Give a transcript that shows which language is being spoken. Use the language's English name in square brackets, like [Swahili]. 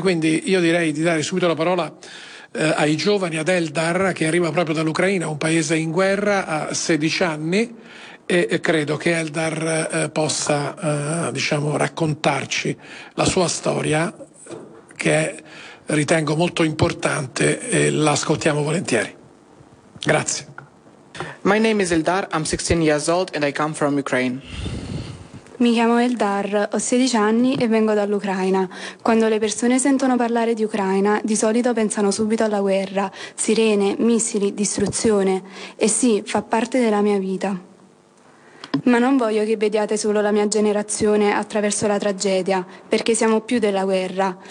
[Italian] Quindi io direi di dare subito la parola ai giovani, ad Eldar, che arriva proprio dall'Ucraina, un paese in guerra, a 16 anni, e credo che Eldar possa diciamo raccontarci la sua storia, che ritengo molto importante, e l'ascoltiamo volentieri. Grazie. [English] My name is Eldar, I'm 16 years old and I come from Ukraine. [Italian] Mi chiamo Eldar, ho 16 anni e vengo dall'Ucraina. Quando le persone sentono parlare di Ucraina, di solito pensano subito alla guerra, sirene, missili, distruzione. E sì, fa parte della mia vita. Ma non voglio che vediate solo la mia generazione attraverso la tragedia, perché siamo più della guerra.